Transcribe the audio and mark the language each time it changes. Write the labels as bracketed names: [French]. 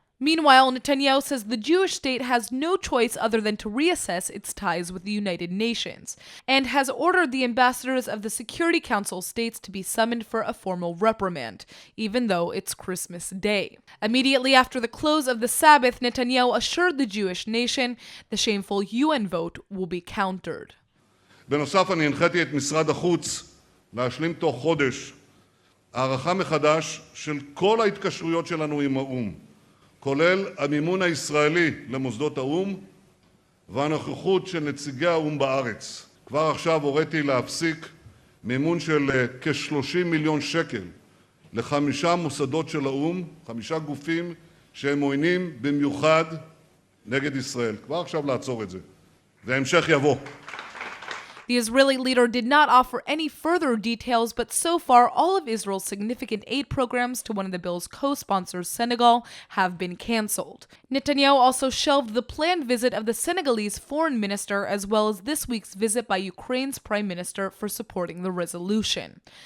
[English] Meanwhile, Netanyahu says the Jewish state has no choice other than to reassess its ties with the United Nations, and has ordered the ambassadors of the Security Council states to be summoned for a formal reprimand, even though it's Christmas Day. Immediately after the close of the Sabbath, Netanyahu assured the Jewish nation the shameful UN vote will be countered. [Hebrew] בנוסף, אני הנחיתי את משרד החוץ להשלים תוך חודש הערכה מחדש של כל ההתקשרויות שלנו עם האו"ם, כולל המימון הישראלי למוסדות האו"ם והנוכחות של נציגי האו"ם בארץ. כבר עכשיו הוריתי להפסיק מימון של כ-30 מיליון שקל ל5 מוסדות של האו"ם, 5 גופים שהם עוינים במיוחד נגד ישראל. כבר עכשיו לעצור את זה, והמשך יבוא. [English] The Israeli leader did not offer any further details, but so far all of Israel's significant aid programs to one of the bill's co-sponsors, Senegal, have been canceled. Netanyahu also shelved the planned visit of the Senegalese foreign minister, as well as this week's visit by Ukraine's prime minister for supporting the resolution.